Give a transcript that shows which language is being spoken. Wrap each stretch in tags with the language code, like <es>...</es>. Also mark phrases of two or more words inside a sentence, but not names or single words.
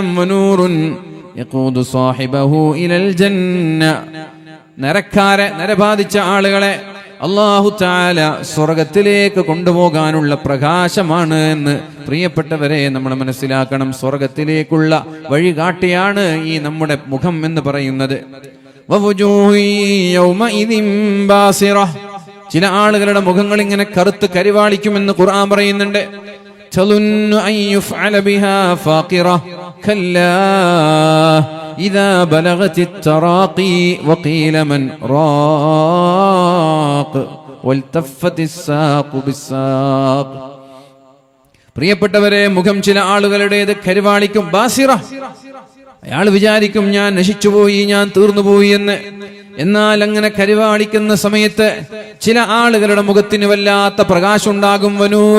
<ar>ونور يقود صاحبه إلى الجنة,</ar> <ml>നരബാധിച്ച ആളുകളെ അല്ലാഹു തആല സ്വർഗത്തിലേക്ക് കൊണ്ടുപോകാനുള്ള പ്രകാശമാണ് എന്ന് പ്രിയപ്പെട്ടവരെ നമ്മൾ മനസ്സിലാക്കണം. സ്വർഗത്തിലേക്കുള്ള വഴികാട്ടിയാണ് ഈ നമ്മുടെ മുഖം എന്ന് പറയുന്നത്. ചില ആളുകളുടെ മുഖങ്ങൾ ഇങ്ങനെ കറുത്ത് കരിവാളിക്കുമെന്ന് ഖുർആൻ പറയുന്നുണ്ട്.</ml> <ar>إذا بلغت التراقي وقيل من راق والتفت الساق بالساق.</ar> <ml>പ്രിയപ്പെട്ടവരെ, മുഖം ചില ആളുകളുടേത് കരിവാളിക്കും. ബാസിറ, അയാൾ വിചാരിക്കും ഞാൻ നശിച്ചുപോയി, ഞാൻ തീർന്നുപോയി എന്ന്. എന്നാൽ അങ്ങനെ കരിവാളിക്കുന്ന സമയത്ത് ചില ആളുകളുടെ മുഖത്തിന് വല്ലാത്ത പ്രകാശം ഉണ്ടാകും.</ml>